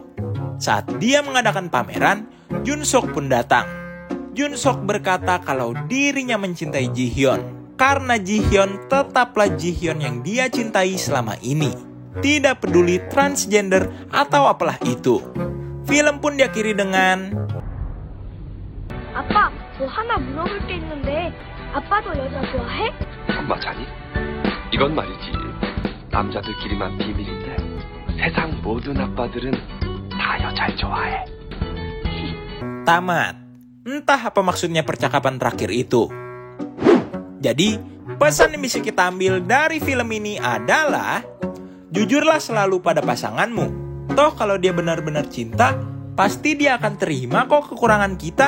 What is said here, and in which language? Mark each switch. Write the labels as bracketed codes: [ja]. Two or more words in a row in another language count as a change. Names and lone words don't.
[id] Saat dia mengadakan pameran, Junsok pun datang. Junsok berkata kalau dirinya mencintai Jihyun, karena Jihyun tetaplah Jihyun yang dia cintai selama ini. Tidak peduli transgender atau apalah itu. Film pun diakhiri dengan [ko] 아빠, 뭐 하나 물어볼 게 있는데 아빠도 여자 좋아해? 엄마 자니? 이건 말이지. 남자들끼리만 비밀인데 세상 모든 아빠들은 다 여자를 좋아해. [id] tamat. Entah apa maksudnya percakapan terakhir itu. Jadi, pesan yang bisa kita ambil dari film ini adalah jujurlah selalu pada pasanganmu. Toh kalau dia benar-benar cinta, pasti dia akan terima kok kekurangan kita.